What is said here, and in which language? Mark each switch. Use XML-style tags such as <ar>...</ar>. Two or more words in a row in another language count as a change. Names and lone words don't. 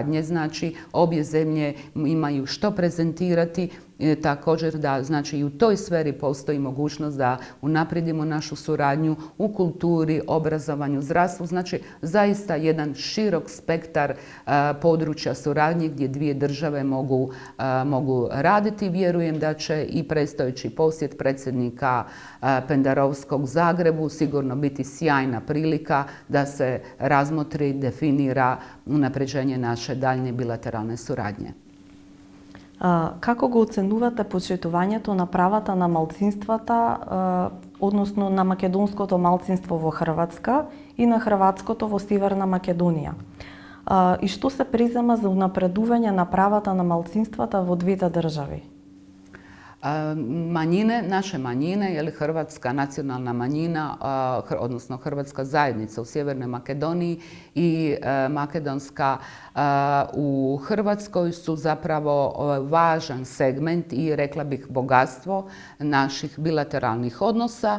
<hr>Znači, obje zemlje imaju što prezentirati također da znači i u toj sferi postoji mogućnost da unaprijedimo našu suradnju u kulturi, obrazovanju, zdravstvu, znači zaista jedan širok spektar područja suradnje gdje dvije države mogu raditi. Vjerujem da će i predstojeći posjet predsjednika Pendarovskog Zagrebu sigurno biti sjajna prilika da se razmotri, definira unapređenje naše daljnje bilateralne suradnje.</hr> <mk>Како го оценувате почитувањето на правата на малцинствата, односно на македонското малцинство во Хрватска и на хрватското во Северна Македонија? И што се презема за унапредување на правата на малцинствата во двете држави?</mk> <hr>Manjine, naše manjine, je li hrvatska nacionalna manjina, odnosno hrvatska zajednica u Sjevernoj Makedoniji i makedonska u Hrvatskoj su zapravo važan segment i rekla bih bogatstvo naših bilateralnih odnosa.</hr>